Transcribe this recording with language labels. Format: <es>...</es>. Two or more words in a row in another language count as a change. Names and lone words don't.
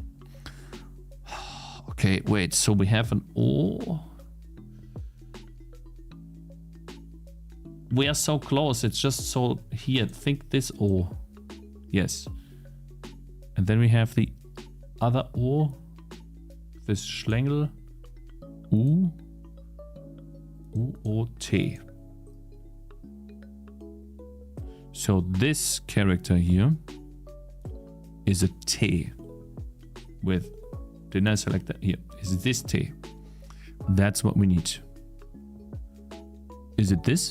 <en>Okay, wait. So we have an O. We are so close. It's just so here. Think this O. Yes. And then we have the other O. This Schlängel. U. U-O-T. So this character here is a T with, didn't I select that? Here is this T. That's what we need. Is it this?</en>